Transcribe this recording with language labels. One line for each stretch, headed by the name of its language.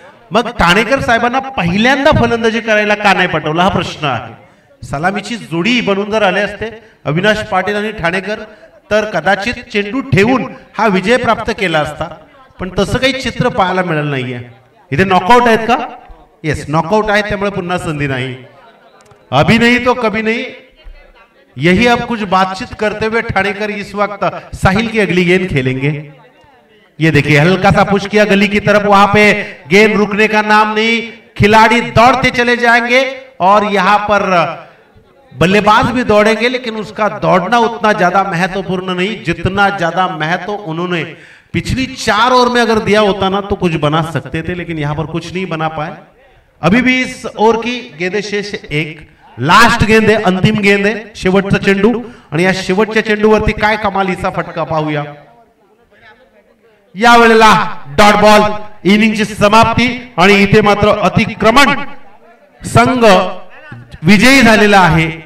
Marathi: मग ठाणेकर साहेबांना पहिल्यांदा फलंदाजी करायला का नाही पाठवलं हा प्रश्न आहे. सलामीची जोडी बनवून जर आले असते अविनाश पाटील आणि ठाणेकर तर कदाचित चेंडू ठेवून हा विजय प्राप्त केला असता, पण तसं काही चित्र पाहायला मिळालं नाहीये. इथे नॉकआउट आहेत का? येस, नॉकआउट आहेत, त्यामुळे पुन्हा संधी नाही.
Hindi: अभी नहीं तो कभी नहीं, यही अब कुछ बातचीत करते हुए ठाणेकर इस वक्त साहिल की अगली गेंद खेलेंगे. ये देखिए हल्का सा पुश किया गली की तरफ, वहां पे गेंद रुकने का नाम नहीं, खिलाड़ी दौड़ते चले जाएंगे और यहां पर बल्लेबाज भी दौड़ेंगे, लेकिन उसका दौड़ना उतना ज्यादा महत्वपूर्ण नहीं जितना ज्यादा महत्व उन्होंने पिछली 4 ओवर में अगर दिया होता ना तो कुछ बना सकते थे, लेकिन यहां पर कुछ नहीं बना पाए. अभी भी इस ओवर की गेंदे शेष एक,
Marathi: लास्ट गेंद आहे, अंतिम गेंद आहे, शेवटचा चेंडू, आणि या शेवटच्या चेंडूवरती काय कमालीचा फटका पाहूया. या वेळेला डॉट बॉल, इनिंगची समाप्ती, आणि इथे मात्र अतिक्रमण संघ विजयी झालेला आहे.